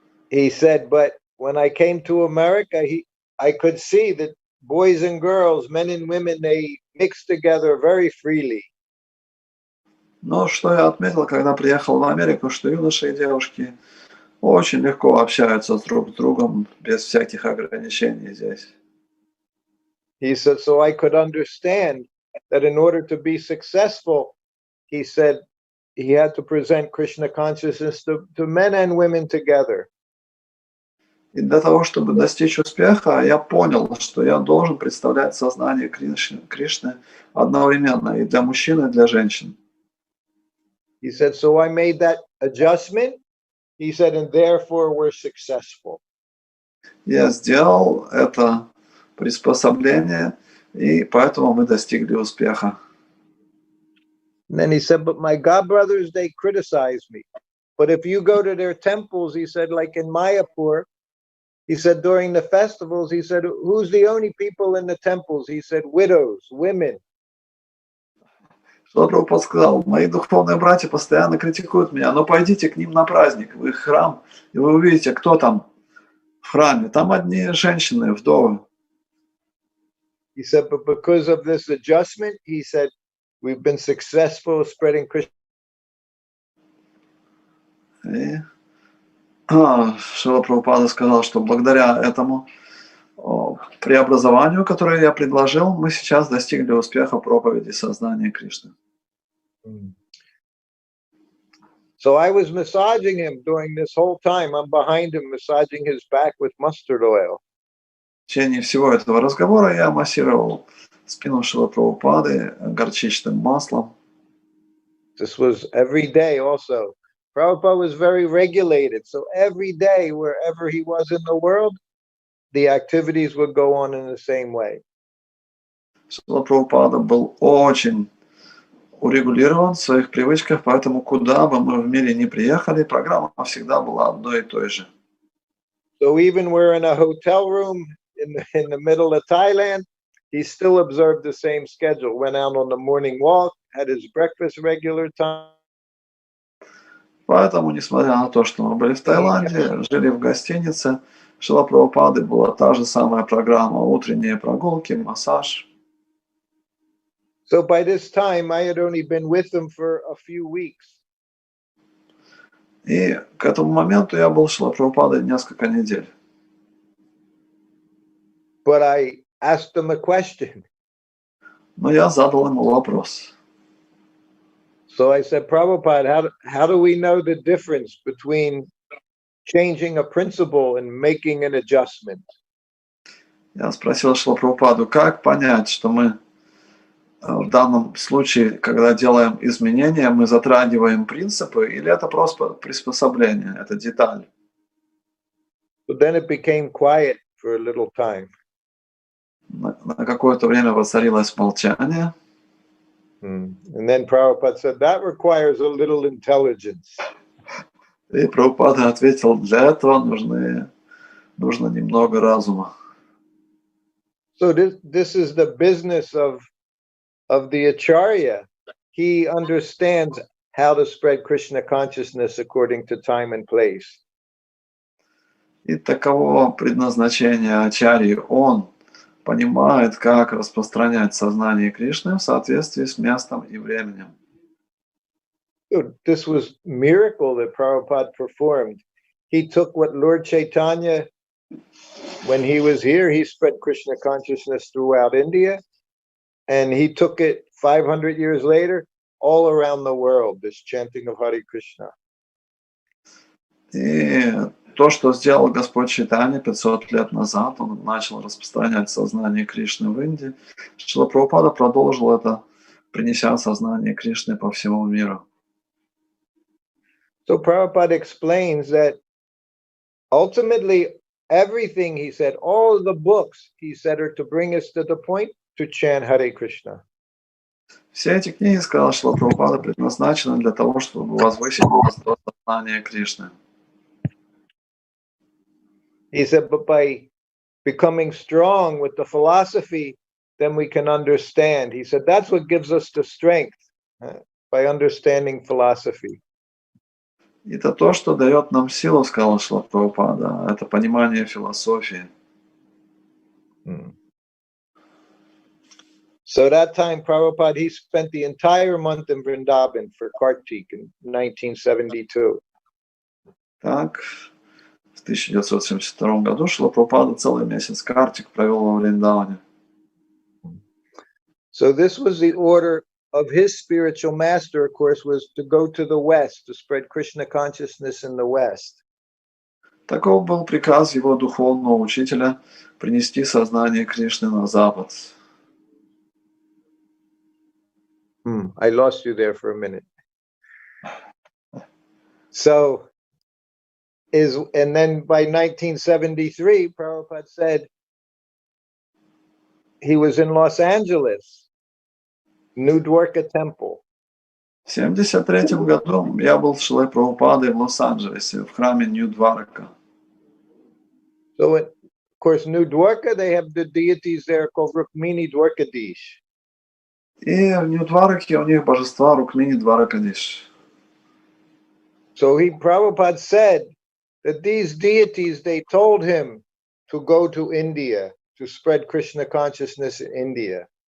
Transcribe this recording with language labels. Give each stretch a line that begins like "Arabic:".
English: He said, but when I came to America, I could see that boys and girls, men and women, they mix together very freely.
Russian: Но что я отметил, когда приехал в Америку, что юноши и девушки очень легко общаются друг с другом без всяких ограничений здесь.
English: He said, so I could understand that in order to be successful, he said, he had to present Krishna consciousness to men and women together.
Russian: И для того, чтобы достичь успеха, я понял, что я должен представлять сознание Кришны одновременно и для мужчин, и для женщин.
English: He said, so I made that adjustment. He said, and therefore we're successful.
Russian: Я сделал это приспособление, и поэтому мы достигли успеха.
English: And then he said, but my godbrothers, they criticize me. But if you go to their temples, he said, like in Mayapur, he said, during the festivals, he said, who's the only people in the temples? He said, widows, women.
Russian: Шрила Прабхупада сказал, мои духовные братья постоянно критикуют меня, но пойдите к ним на праздник, в их храм, и вы увидите, кто там в храме. Там одни женщины, вдовы.
English: He said, but because of this adjustment, he said, we've been successful spreading Krishna.
Russian: И Шрила Прабхупада сказал, что благодаря этому преобразованию, которое я предложил, мы сейчас достигли успеха проповеди сознания Кришны.
English: So I was massaging him during this whole time. I'm behind him, massaging his back with mustard oil.
Russian: В течение всего этого разговора я массировал спину Шрилы Прабхупады горчичным маслом.
English: This was every day also. Prabhupada was very regulated. So every day, wherever he was in the world, the activities would go on in the same way.
Russian: Шрила Прабхупада был очень урегулирован в своих привычках, поэтому куда бы мы в мире ни приехали, программа всегда была одной и той же.
English: So even we're in a hotel room in the middle of Thailand, he still observed the same schedule. Went out on the morning walk, had his breakfast regular time.
Russian: Поэтому, несмотря на то, что мы были в Таиланде, жили в гостинице, Шрила Прабхупады была та же самая программа: утренние прогулки, массаж.
English: So by this time, I had only been with him for a few weeks.
Russian: И к этому моменту я был с Шрилой Прабхупадой несколько недель.
English: But I asked him a question.
Russian: Но я задал ему вопрос.
English: So I said, Prabhupada, how do we know the difference between changing a principle and making an adjustment?
Russian: Я спросил Шрилу Прабхупаду, как понять, что мы в данном случае, когда делаем изменения, мы затрагиваем принципы, или это просто приспособление, это деталь?
English: So then it became quiet for a little time.
Russian: На какое-то время воцарилось молчание.
English: And then Prabhupada said, that requires a little intelligence.
Russian: И Прабхупада ответил, для этого нужно немного разума.
English: So this is the business of the Acharya. He understands how to spread Krishna consciousness according to time and place.
Russian: И таково предназначение Ачарьи. Он понимает, как распространять сознание Кришны в соответствии с местом и временем.
English: So this was miracle that Prabhupada performed. He took what Lord Chaitanya, when he was here, he spread Krishna consciousness throughout India, and he took it 500 years later all around the world, this chanting of Hare Krishna.
Russian: И то, что сделал Господь Чайтанья 500 лет назад, он начал распространять сознание Кришны в Индии. Шрила Прабхупада продолжил это, принеся сознание Кришны по всему миру.
English: So Prabhupada explains that ultimately everything, he said, all of the books, he said, are to bring us to the point to chant Hare Krishna.
Russian: Все эти книги, сказал Шрила Прабхупада, предназначены для того, чтобы возвысить нас до сознания Кришны.
English: He said, but by becoming strong with the philosophy, then we can understand. He said, that's what gives us the strength, by understanding philosophy.
Russian: Это то, что дает нам силу, сказал Шрила Прабхупада, это понимание философии.
English: So that time, Prabhupada, he spent the entire month in Vrindavan for Kartik in 1972.
Russian: Так, в 1972 году Шрила Прабхупада целый месяц Картик провел во Вриндаване.
English: So this was the order of his spiritual master, of course, was to go to the West, to spread Krishna consciousness in the West.
Russian: Таков был приказ его духовного учителя принести сознание Кришны на Запад.
English: I lost you there for a minute. So, and then by 1973, Prabhupada said he was in Los Angeles, New Dwarka Temple.
Russian: В 1973 году я был с Шрилой Прабхупадой в Лос-Анджелесе, в храме Нью-Дварака.
English: So, of course, New Dwarka, they have the deities there called Rukmini Dwarkadish.
Russian: И в Нью-Двараке у них божества Рукмини Дваракадиш.
English: So Prabhupada said that these deities, they told him to go to India, to spread Krishna consciousness in India.